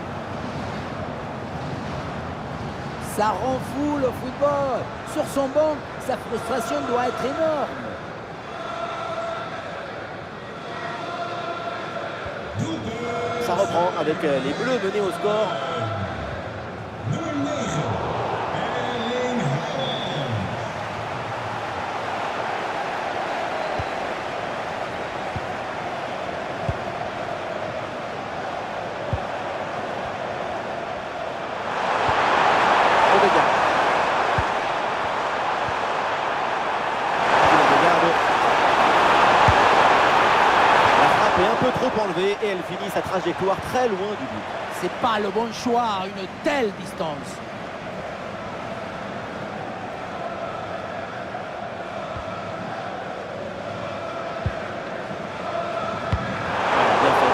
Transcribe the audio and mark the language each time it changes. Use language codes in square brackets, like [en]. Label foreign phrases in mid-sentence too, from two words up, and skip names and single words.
[fr] Ça rend fou le football. Sur son banc, sa frustration doit être énorme. Ça reprend avec les Bleus menés au score. [no] Nummer 9. Erling Haaland. [fr] Odegaard. La frappe est un peu trop enlevée et elle finit sa trajectoire très loin du but. C'est pas le bon choix à une telle distance. Bien fait.